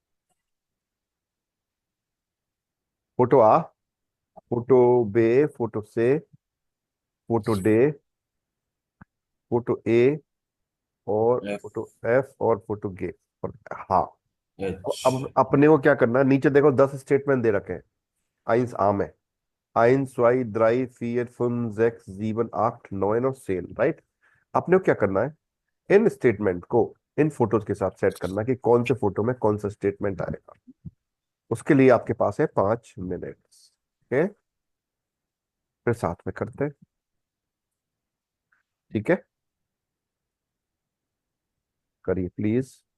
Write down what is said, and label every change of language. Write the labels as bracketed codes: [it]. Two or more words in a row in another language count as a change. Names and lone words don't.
[de] Foto A, Foto B, Foto C, Foto D, Foto E, और एफ। Foto F, [hi] और [de] Foto G. [hi] और हाँ। तो अब [de] एच। [hi] अपने को क्या करना है, नीचे देखो 10 स्टेटमेंट दे रखे हैं। आइंस आम है, [de] eins, zwei, drei, vier, fünf, sechs, sieben, acht, neun और सेल। राइट। [hi] आपने को क्या करना है, इन स्टेटमेंट को इन फोटोज के साथ सेट करना कि कौन से फोटो में कौन सा स्टेटमेंट आएगा। उसके लिए आपके पास है 5 मिनट। ठीक है, फिर साथ में करते हैं। ठीक है, करिए प्लीज।